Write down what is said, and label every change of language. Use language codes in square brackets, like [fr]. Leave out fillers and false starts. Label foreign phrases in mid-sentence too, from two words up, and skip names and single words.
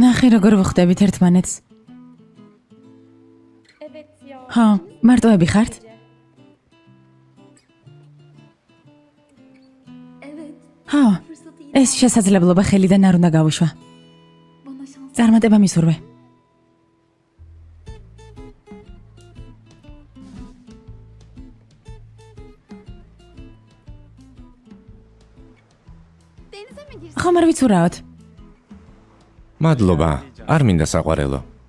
[ka] ნახე როგორ ვხვდებით ერთმანეთს. [tr] Evet ya. [ka] ხო, მარტოები ხართ? Evet. ხო, [tr] Fırsatı iyi. [ka] ეს შესაძლებლობა ხელიდან არ უნდა გავუშვა. [tr] Bana şans. [ka] წარმატება მისურვე. [tr] Denize mi girsin? [ka] ხომ არ ვიცურავთ? მადლობა. არ მინდა საყვარელო.